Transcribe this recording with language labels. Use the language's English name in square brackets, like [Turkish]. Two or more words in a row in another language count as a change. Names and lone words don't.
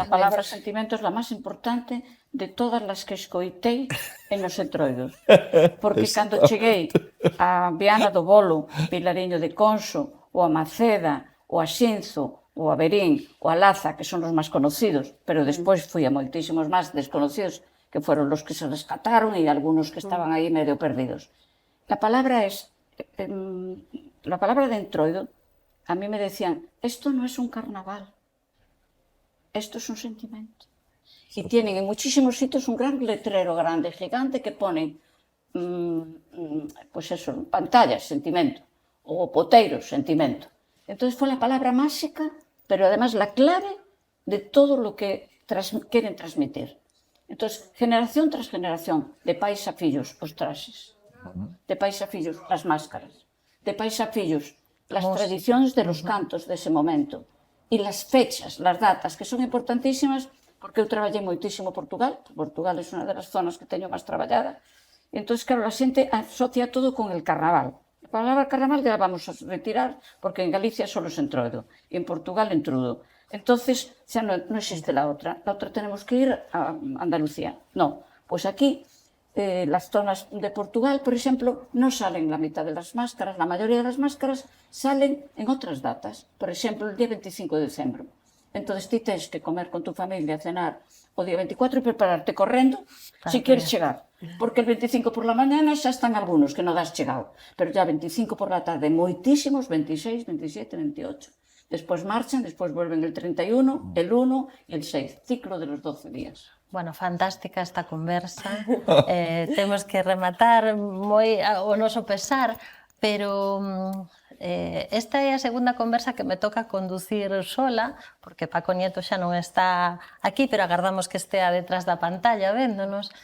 [Galician] A palabra sentimento é a máis importante de todas as que escoitei en os entroidos. Porque cando cheguei a Viana do Bolo, Vilariño de Conso, ou a Maceda, ou a Xinzo, ou a Verín, ou a Laza, que son os máis conocidos, pero despois fui a moitísimos máis desconocidos, que foron os que se rescataron e algunos que estaban aí medio perdidos. [Spanish] La palabra de entroido, a mí me decían, esto no es un carnaval, esto es un sentimiento. Y tienen en muchísimos sitios un gran letrero grande, gigante, que ponen, pues eso, pantallas, sentimiento, o poteiros, sentimiento. Entonces fue la palabra mágica, pero además la clave de todo lo que quieren transmitir. Entonces, generación tras generación, [Galician] de pais a fillos, os traxes, de pais a fillos, as máscaras, de pais a fillos, las tradicións de los cantos dese momento e las fechas, las datas, que son importantísimas porque eu traballei moitísimo Portugal. Portugal é unha das zonas que teño máis traballada. E entón, claro, a xente asocia todo [Spanish] con el carnaval. [Galician] A palabra [Spanish] carnaval ya la vamos a retirar porque en Galicia solo es entroido e en Portugal entrudo. [Galician] Entón, xa non existe la outra. [Spanish] La outra tenemos que ir a Andalucía. No, pois aquí las zonas de Portugal, por ejemplo, no salen la mitad de las máscaras, la mayoría de las máscaras salen en otras datas, por ejemplo, el día 25 de diciembre. [Galician] Entonces, ti tens que comer [Spanish] con tu familia, cenar [Galician] o día 24 e prepararte correndo [Spanish] si quieres [Galician] chegar, [Spanish] porque el 25 por la mañana [Galician] xa están algunos que non das chegado, [Spanish] pero ya 25 por la tarde, [Galician] moitísimos, 26, 27, 28. Despois marchan, despois [Spanish] vuelven el 31, el 1 e el 6, ciclo de los 12 días. Bueno, [Galician] fantástica esta conversa. Temos que rematar moi o noso pesar, pero esta é a segunda conversa que me toca conducir sola, porque Paco Nieto xa non está aquí, pero agardamos que estea detrás da pantalla véndonos.